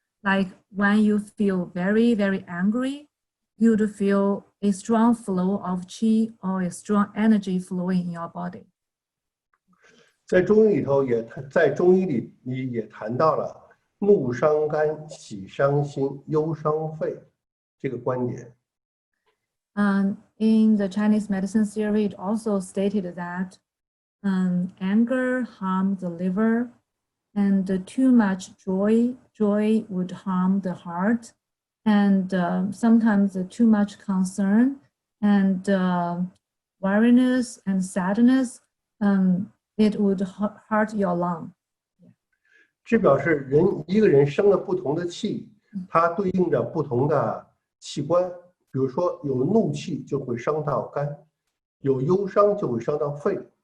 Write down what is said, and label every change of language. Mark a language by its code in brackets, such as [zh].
[en] Like when you feel very angry, you'd feel a strong flow of qi or a strong energy flowing in your body. [zh] 在中医里头在中医里也谈到了怒伤肝、喜伤心、忧伤肺这个观点。 [en] In the Chinese medicine theory, it also stated that anger harms the liver, and too much joy would harm the heart, and sometimes too much concern and weariness and sadness, it would hurt your lung. [zh] 这表示一个人生了不同的气，它对应着不同的器官。比如说有怒气就会伤到肝，有忧伤就会伤到肺。